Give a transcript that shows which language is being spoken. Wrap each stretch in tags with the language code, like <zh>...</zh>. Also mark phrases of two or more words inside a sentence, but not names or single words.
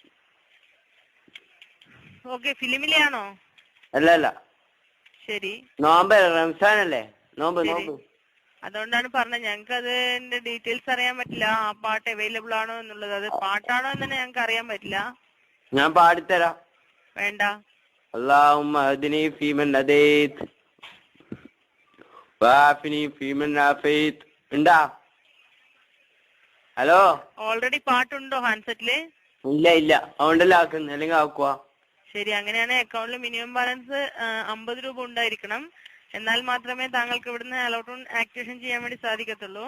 <ml>ഓക്കെ, ഫിലിമിലെയാണോ? അല്ല. ശരി, നോമ്പ് റംസാനല്ലേ? നോമ്പ്. അതുകൊണ്ടാണ് പറഞ്ഞത്. ഞങ്ങൾക്ക് അതിന്റെ ഡീറ്റെയിൽസ് അറിയാൻ പറ്റില്ല, ആ പാട്ട് അവൈലബിൾ ആണോ എന്നുള്ളത്. അത് പാട്ടാണോ എന്ന് തന്നെ ഞങ്ങൾക്ക് അറിയാൻ പറ്റില്ല. ഞാൻ പാടിത്തരാം. വേണ്ട.</ml> <ar>اللهم اهدني فيمن هديت وعافني فيمن عافيت.</ar> <ml>ഉണ്ടാ? ഹലോ, ഓൾറെഡി പാട്ടുണ്ടോ ഹാൻഡ്സെറ്റില്? ഇല്ല. അതുകൊണ്ടല്ലേ ആക്കുന്നത്, അല്ലെങ്കിൽ ആക്കുക. ശരി, അങ്ങനെയാണ് അക്കൗണ്ടിൽ മിനിമം ബാലൻസ് 50 രൂപ ഉണ്ടായിരിക്കണം. എന്നാൽ മാത്രമേ താങ്കൾക്ക് ഇവിടുന്ന് അലോട്ട്മെന്റ് ആക്ടിവേഷൻ ചെയ്യാൻ വേണ്ടി സാധിക്കത്തുള്ളൂ.</ml>